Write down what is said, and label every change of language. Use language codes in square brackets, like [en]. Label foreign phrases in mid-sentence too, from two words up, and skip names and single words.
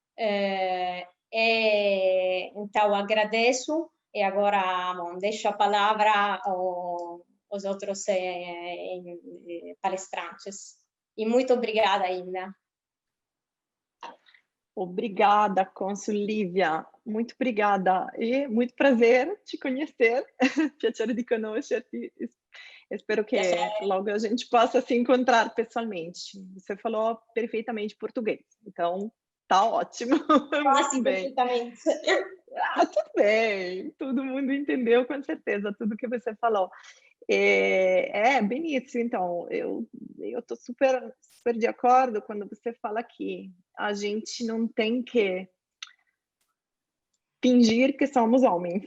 [pt] Então, agradeço e agora deixo a palavra aos outros palestrantes. E muito obrigada, Inna. Obrigada, Cônsul Lívia. Muito obrigada e muito prazer te conhecer. [it] Piacere di conoscerti. [pt] Espero que logo a gente possa se encontrar pessoalmente. Você falou perfeitamente português, então tá ótimo. Quase perfeitamente. Tudo bem. Todo mundo entendeu com certeza tudo que você falou. Bem isso, então, eu tô super de acordo quando você fala que a gente não tem que fingir que somos homens.